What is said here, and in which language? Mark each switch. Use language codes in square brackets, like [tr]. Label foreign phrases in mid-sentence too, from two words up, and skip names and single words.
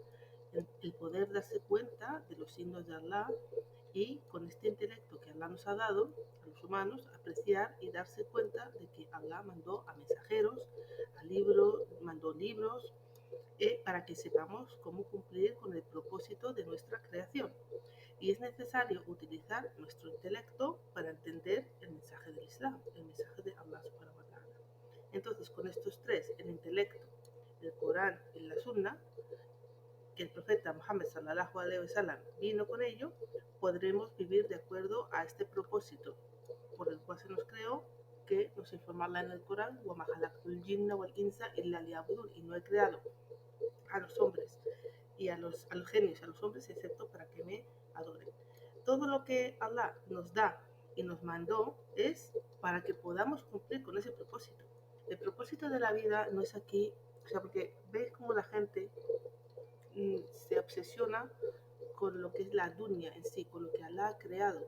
[es] El poder darse cuenta de los signos de Allah y con este intelecto que Allah nos ha dado a los humanos, apreciar y darse cuenta de que Allah mandó a mensajeros, mandó libros, para que sepamos cómo cumplir con el propósito de nuestra creación. Y es necesario utilizar nuestro intelecto para entender el mensaje del Islam, el mensaje de Allah [ar] سبحانه وتعالى. [es] Entonces, con estos tres, el intelecto, el Corán y la Sunna, que el profeta Muhammad [ar] صلى الله عليه وسلم [es] vino con ello, podremos vivir de acuerdo a este propósito por el cual se nos creó, que nos informa Allah en el Corán: [ar] وَمَا خَلَقْتُ الْجِنَّ وَالْإِنسَ إِلَّا لِيَعْبُدُونِ, [es] y no he creado a los hombres y a los genios, a los hombres, excepto para que me adoren. Todo lo que Allah nos da y nos mandó es para que podamos cumplir con ese propósito. El propósito de la vida no es aquí, o sea, porque ves cómo la gente se obsesiona con lo que es la dunya en sí, con lo que Allah ha creado.